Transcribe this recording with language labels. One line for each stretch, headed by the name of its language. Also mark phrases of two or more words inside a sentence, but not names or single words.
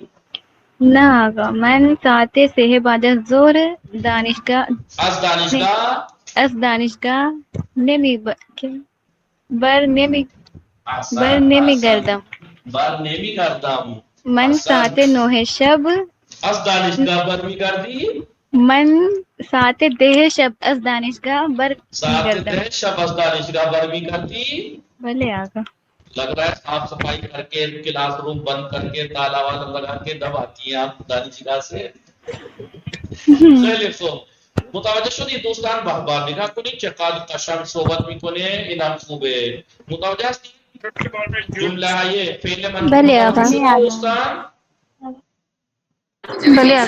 Persian: نه آقا من ساعت 3 بعد از ظهر از دانشگاه نمیگردم. من ساعت 9 شب از دانشگاه برمیگردی؟ من ساعت 10 شب از دانشگاه ساعت برمیگردم. 10 شب از دانشگاه برمیگردی؟ بله آقا.
Urdu: لگ رہا ہے صاف صفائی کر کے کلاس روم بند کر کے تالا والا لگا کے دب آتی ہیں آپ دانشگاه سے.
Persian: خیلی خوب. متوجه شدی دوستان بهبانیگاه کنید چقدر قشنگ صحبت میکنه. اینم خوبه. متوجه هستی؟ جمله های فعل منفی بله آقا. متوجه شدی دوستان؟ بله آقا.